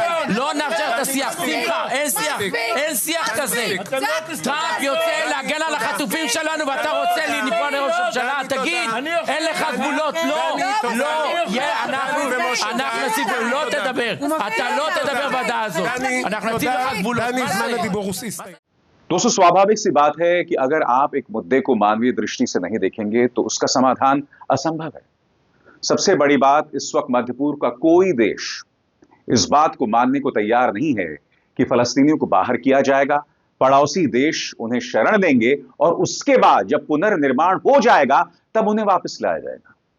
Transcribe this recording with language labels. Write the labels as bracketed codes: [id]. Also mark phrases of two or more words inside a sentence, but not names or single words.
[he] לא נאפשר את השיח. שמחה, אין שיח. אין שיח כזה. טראמפ יוצא להגן על החטופים שלנו ואתה רוצה לפגוע לראש הממשלה? תגיד, אין לך גבולות. לא, לא. אנחנו נציב, לא תדבר. אתה לא תדבר בוועדה הזאת. אנחנו נציב לך גבולות. [hi] दोस्तों स्वाभाविक सी बात है कि अगर आप एक मुद्दे को मानवीय दृष्टि से नहीं देखेंगे तो उसका समाधान असंभव है। सबसे बड़ी बात, इस वक्त मध्य पूर्व का कोई देश इस बात को मानने को तैयार नहीं है कि फलस्तीनियों को बाहर किया जाएगा, पड़ोसी देश उन्हें शरण देंगे और उसके बाद जब पुनर्निर्माण हो जाएगा तब उन्हें वापस लाया जाएगा।